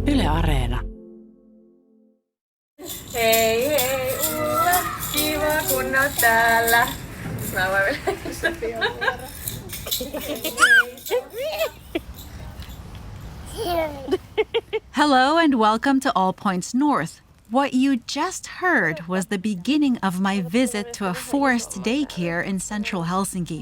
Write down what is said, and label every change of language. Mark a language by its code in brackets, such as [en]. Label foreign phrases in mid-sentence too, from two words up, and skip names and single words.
[fi] Areena. Hei hei Ulla, kiva kun oot täällä. Mä voin [en] Hello and welcome to All Points North. What you just heard was the beginning of my visit to a forest daycare in central Helsinki.